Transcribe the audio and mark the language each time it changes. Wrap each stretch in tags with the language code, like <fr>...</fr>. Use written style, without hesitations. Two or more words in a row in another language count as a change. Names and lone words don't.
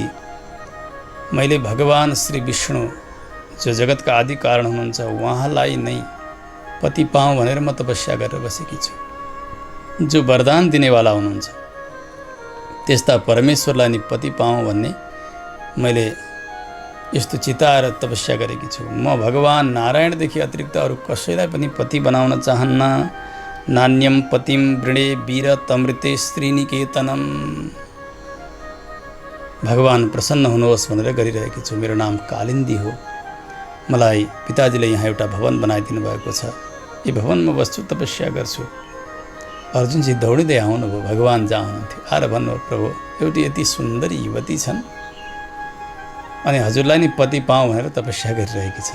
<ne>मैले भगवान श्री विष्णु जो जगतका आदि कारण हुनुहुन्छ उहाँलाई नै पति पाऊँ भनेर म तपस्या गरेर बसेकी छु। जो वरदान दिनेवाला हुनुहुन्छ त्यस्ता परमेश्वरलाई नि पति पाऊँ भन्ने मैले यस्तो चिताएर तपस्या गरेकी छु। म भगवान नारायणदेखि अतिरिक्त अरू कसैलाई पनि पति बनाउन चाहन्न।</ne> <sa>नान्यम पतिम वृणे वीर तमृते श्रीनिकेतनम।</sa> <ne>भगवान प्रसन्न हुनुहोस् भनेर गरिरहेकी छु। मेरो नाम कालिन्दी हो। मलाई पिताजीले यहाँ एउटा भवन बनाइदिनु भएको छ। यो भवनमा बस्छु, तपस्या गर्छु। अर्जुनजी दौडिँदै आउनुभयो। भगवान जहाँ हुनुहुन्थ्यो आएर भन्नुभयो, प्रभु एउटी यति सुन्दरी युवती छन् अनि हजुरलाई नि पति पाऊँ भनेर तपस्या गरिरहेकी छन्।</ne>